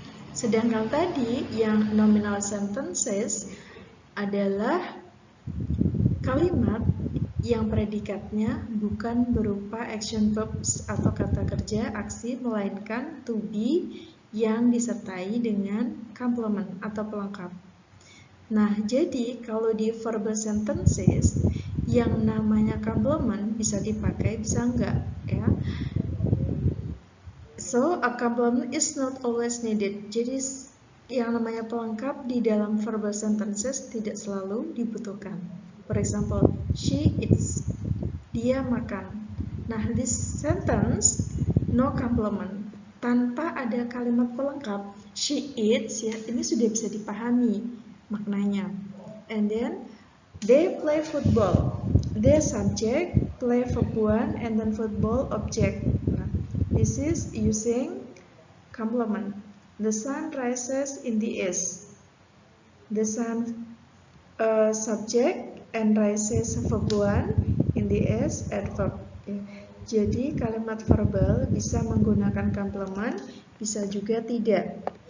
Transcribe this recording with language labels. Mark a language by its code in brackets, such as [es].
[id] Sedangkan tadi yang nominal sentences adalah kalimat yang predikatnya bukan berupa action verbs atau kata kerja aksi, melainkan to be yang disertai dengan complement atau pelengkap. Nah, jadi kalau di verbal sentences yang namanya complement bisa dipakai, bisa enggak ya. [en] So, a complement is not always needed. [id] Jadi yang namanya pelengkap di dalam verbal sentences tidak selalu dibutuhkan. [en] For example, she eats. [id] Dia makan. [en] Nah, this sentence no complement. [id] Tanpa ada kalimat pelengkap, [en] she eats [id] ya, ini sudah bisa dipahami maknanya. [en] And then they play football. Their subject play verb 1 and then football object. Nah, this is using complement. The sun rises in the east. The sun subject and rises verb 1 in the east adverb. [id] Jadi kalimat verbal bisa menggunakan complement, bisa juga tidak.